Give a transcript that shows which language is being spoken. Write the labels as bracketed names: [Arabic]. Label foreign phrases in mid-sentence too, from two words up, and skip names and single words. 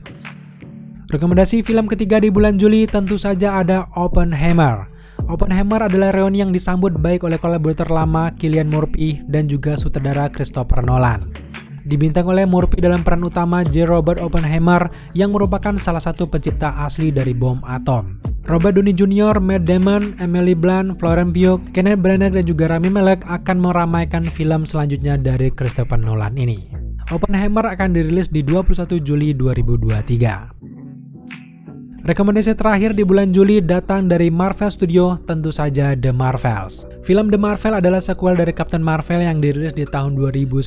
[Indonesian] Rekomendasi film ketiga di bulan Juli tentu saja ada Oppenheimer. Oppenheimer adalah reuni yang disambut baik oleh kolaborator lama Cillian Murphy dan juga sutradara Christopher Nolan. Dibintang oleh Murphy dalam peran utama J. Robert Oppenheimer yang merupakan salah satu pencipta asli dari bom atom. Robert Downey Jr., Matt Damon, Emily Blunt, Florence Pugh, Kenneth Branagh, dan juga Rami Malek akan meramaikan film selanjutnya dari Christopher Nolan ini. Oppenheimer akan dirilis di 21 Juli 2023. Rekomendasi terakhir di bulan Juli datang dari Marvel Studio, tentu saja The Marvels. Film The Marvel adalah sequel dari Captain Marvel yang dirilis di tahun 2019.